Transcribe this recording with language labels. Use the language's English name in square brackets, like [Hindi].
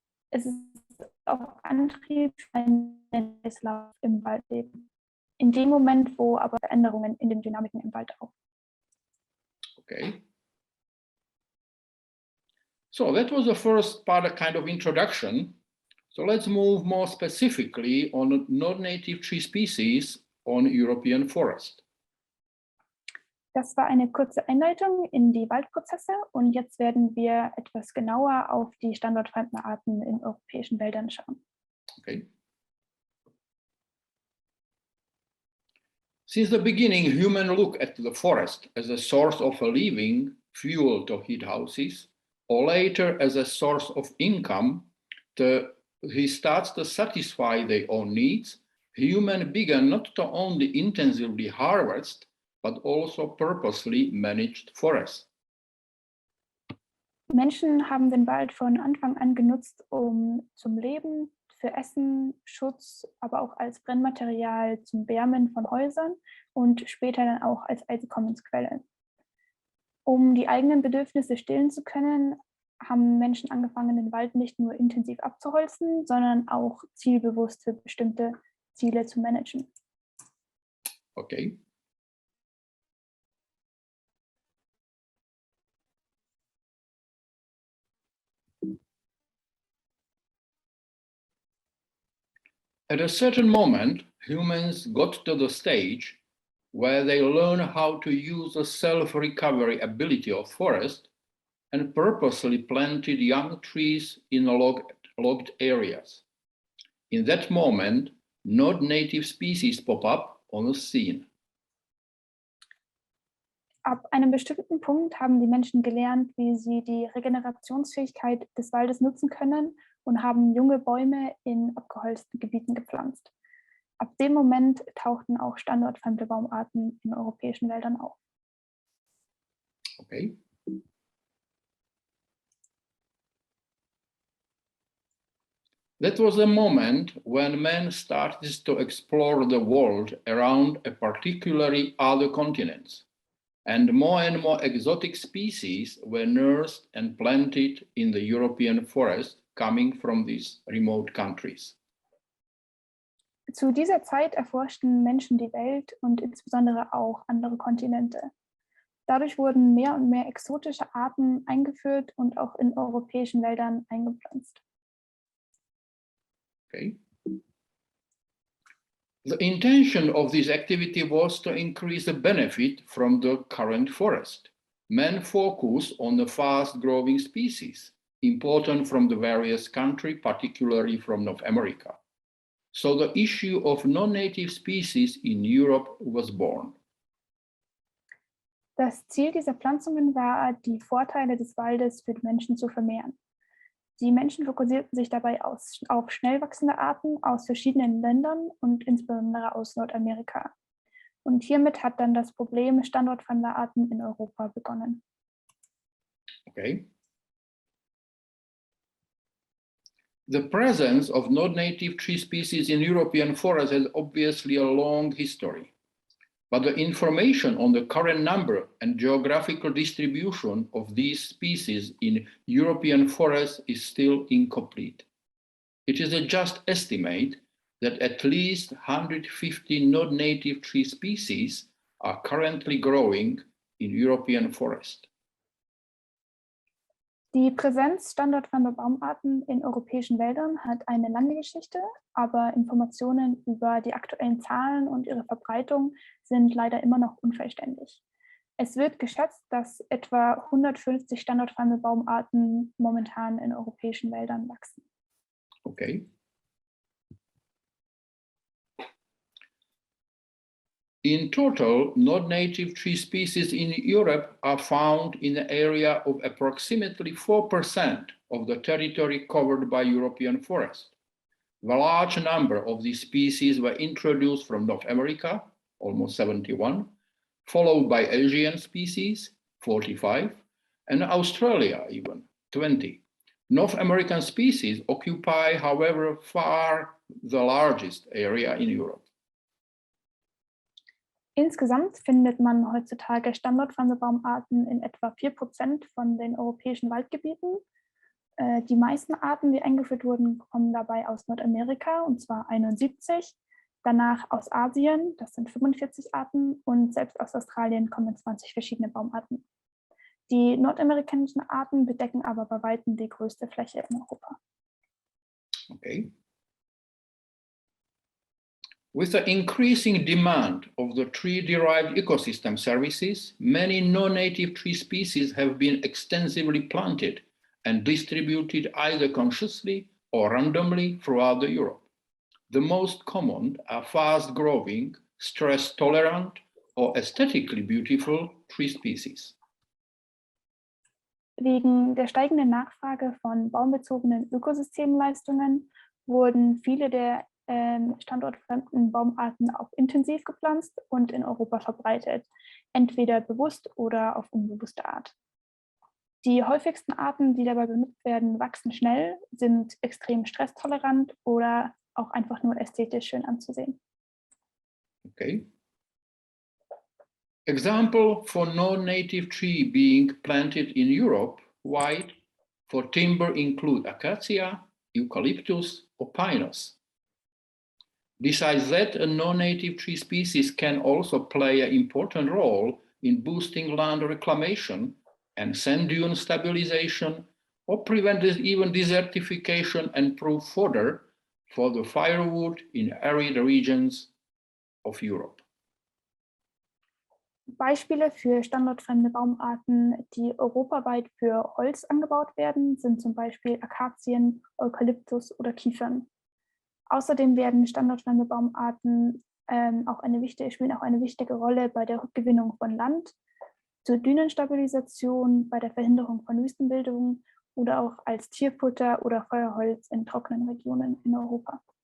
[German] Es ist auch Antrieb für einen Kreislauf im Waldleben. In dem Moment, wo aber Veränderungen in den Dynamiken im Wald auch. Okay. [English] So that was the first part, a kind of introduction. So let's move more specifically on non-native tree species on European forest. [German] Das war eine kurze Einleitung in die Waldprozesse und jetzt werden wir etwas genauer auf die standortfremden Arten in europäischen Wäldern schauen. Okay. [English] Since the beginning, humans look at the forest as a source of a living, fuel to heat houses, or later as a source of income. He starts to satisfy their own needs. Humans began not to only intensively harvest, but also purposely managed forests. [German] Menschen haben den Wald von Anfang an genutzt, um zum Leben, für Essen, Schutz, aber auch als Brennmaterial zum Wärmen von Häusern und später dann auch als Einkommensquelle. Um die eigenen Bedürfnisse stillen zu können, haben Menschen angefangen, den Wald nicht nur intensiv abzuholzen, sondern auch zielbewusst für bestimmte Ziele zu managen. Okay. [English] At a certain moment, humans got to the stage where they learn how to use the self-recovery ability of forest and purposely planted young trees in logged areas. In that moment, non-native species pop up on the scene. [German] Ab einem bestimmten Punkt haben die Menschen gelernt, wie sie die Regenerationsfähigkeit des Waldes nutzen können und haben junge Bäume in abgeholzten Gebieten gepflanzt. Ab dem Moment tauchten auch standortfremde Baumarten in europäischen Wäldern auf. Okay. [English] That was the moment when man started to explore the world around a particularly other continents. And more exotic species were nursed and planted in the European forest coming from these remote countries. [German] Zu dieser Zeit erforschten Menschen die Welt und insbesondere auch andere Kontinente. Dadurch wurden mehr und mehr exotische Arten eingeführt und auch in europäischen Wäldern eingepflanzt. Okay. [English] The intention of this activity was to increase the benefit from the current forest. Men focus on the fast-growing species, important from the various countries, particularly from North America. So the issue of non-native species in Europe was born. [German] Das Ziel dieser Pflanzungen war, die Vorteile des Waldes für die Menschen zu vermehren. Die Menschen fokussierten sich dabei auf schnell wachsende Arten aus verschiedenen Ländern und insbesondere aus Nordamerika. Und hiermit hat dann das Problem standortfremder Arten in Europa begonnen. Okay. [English] The presence of non-native tree species in European forests has obviously a long history. But the information on the current number and geographical distribution of these species in European forests is still incomplete. It is a just estimate that at least 150 non-native tree species are currently growing in European forests. [German] Die Präsenz standortfremder Baumarten in europäischen Wäldern hat eine lange Geschichte, aber Informationen über die aktuellen Zahlen und ihre Verbreitung sind leider immer noch unvollständig. Es wird geschätzt, dass etwa 150 standortfremde Baumarten momentan in europäischen Wäldern wachsen. Okay. [English] In total, non-native tree species in Europe are found in the area of approximately 4% of the territory covered by European forest. A large number of these species were introduced from North America, almost 71, followed by Asian species, 45, and Australia even, 20. North American species occupy, however, far the largest area in Europe. [German] Insgesamt findet man heutzutage standortfremde Baumarten in etwa 4% von den europäischen Waldgebieten. Die meisten Arten, die eingeführt wurden, kommen dabei aus Nordamerika, und zwar 71, danach aus Asien, das sind 45 Arten, und selbst aus Australien kommen 20 verschiedene Baumarten. Die nordamerikanischen Arten bedecken aber bei weitem die größte Fläche in Europa. Okay. [English] With the increasing demand of the tree-derived ecosystem services, many non-native tree species have been extensively planted and distributed either consciously or randomly throughout Europe. The most common are fast-growing, stress-tolerant, or aesthetically beautiful tree species. [German] Wegen der steigenden Nachfrage von baumbezogenen Ökosystemleistungen wurden viele der standortfremden Baumarten auch intensiv gepflanzt und in Europa verbreitet, entweder bewusst oder auf unbewusste Art. Die häufigsten Arten, die dabei benutzt werden, wachsen schnell, sind extrem stresstolerant oder auch einfach nur ästhetisch schön anzusehen. Okay. [English] Example for non-native tree being planted in Europe wide for timber include acacia, eucalyptus, or pinus. Besides that, a non-native tree species can also play an important role in boosting land reclamation and sand dune stabilization, or prevent even desertification and prove fodder for the firewood in arid regions of Europe. [German] Beispiele für standortfremde Baumarten, die europaweit für Holz angebaut werden, sind zum Beispiel Akazien, Eukalyptus oder Kiefern. Außerdem werden standortfremde Baumarten spielen auch eine wichtige Rolle bei der Rückgewinnung von Land, zur Dünenstabilisation, bei der Verhinderung von Wüstenbildung oder auch als Tierfutter oder Feuerholz in trockenen Regionen in Europa.